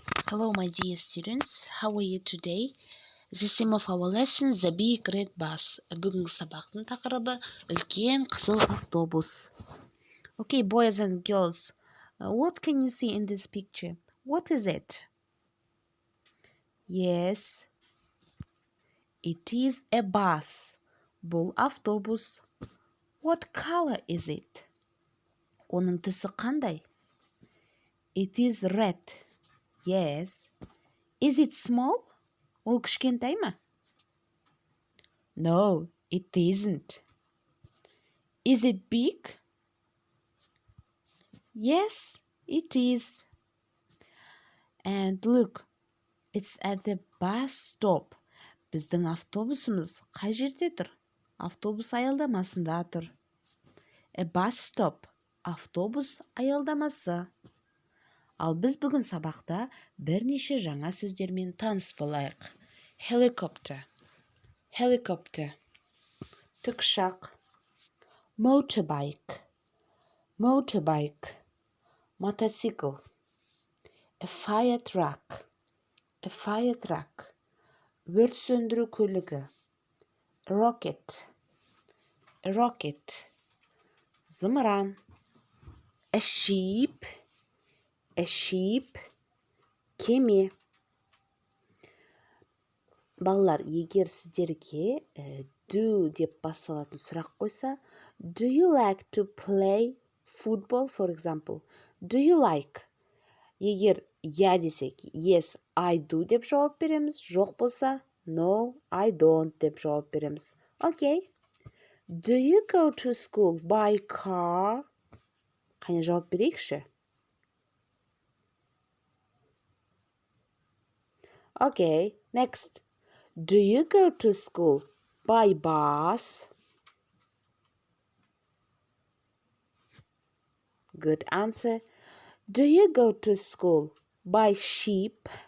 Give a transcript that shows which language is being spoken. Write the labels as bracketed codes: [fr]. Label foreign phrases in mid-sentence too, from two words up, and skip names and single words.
[en] Hello, my dear students. How are you today? The theme of our lesson is the big red bus. [kk] Бүгінгі сабақтың тақырыбы үлкен қызыл автобус. [en] Okay, boys and girls, what can you see in this picture? What is it? Yes, it is a bus. [kk] Бұл автобус. [en] What color is it? [kk] Оның түсі қандай? [en] It is red. Yes. Is it small? [kk] Ол кішкентай ма? [en] No, it isn't. Is it big? Yes, it is. And look, it's at the bus stop. [kk] Біздің автобусымыз қай жерде тұр? Автобус аялдамасында тұр. [en] A bus stop. [kk] Автобус аялдамасы. Ал біз бүгін сабақта бірнеше жаңа сөздермен таныс болайық. [en] Helicopter. Helicopter. [kk] Тікұшақ. Motorbike. [en] Motorbike. Мотоцикл. A fire truck. A fire truck. [kk] Өрт сөндіру көлігі. [en] A rocket. A rocket. Зымыран. A ship. A ship. [kk] Кеме. Балалар, егер сіздерге do деп басталатын сұрақ қойса, [en] do you like to play football, for example? Do you like? [kk] Егер я десек, [en] yes, I do [kk] деп жауап береміз. Жоқ болса, [en] no, I don't [kk] деп жауап береміз. [en] Okay. Do you go to school by car? [kk] Қане жауап берейікші? [en] Okay, next. Do you go to school by bus? Good answer. Do you go to school by ship?